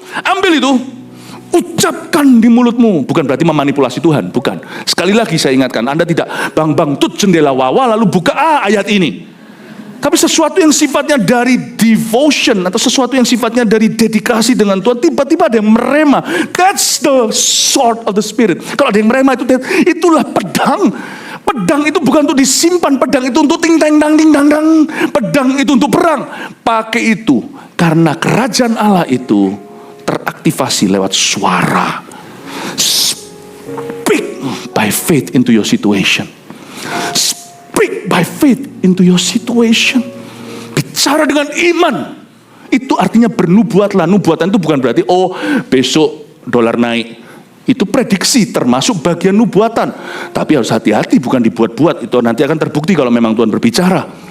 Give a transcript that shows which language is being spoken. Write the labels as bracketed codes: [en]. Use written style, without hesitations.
[id] Ambil itu, ucapkan di mulutmu. Bukan berarti memanipulasi Tuhan, bukan. Sekali lagi saya ingatkan, Anda tidak bang tut jendela wawa lalu buka ayat ini. Tapi sesuatu yang sifatnya dari [en] devotion [id] atau sesuatu yang sifatnya dari dedikasi dengan Tuhan, tiba-tiba ada yang merema. [en] That's the sword of the Spirit. [id] Kalau ada yang merema itulah pedang. Pedang itu bukan untuk disimpan, pedang itu untuk ting tang dang ting dang dang. Pedang itu untuk perang. Pakai itu karena kerajaan Allah itu teraktivasi lewat suara. [en] Speak by faith into your situation. Speak by faith into your situation. [id] Bicara dengan iman. Itu artinya bernubuatlah. Nubuatan itu bukan berarti besok dolar naik. Itu prediksi termasuk bagian nubuatan. Tapi harus hati-hati, bukan dibuat-buat. Itu nanti akan terbukti kalau memang Tuhan berbicara.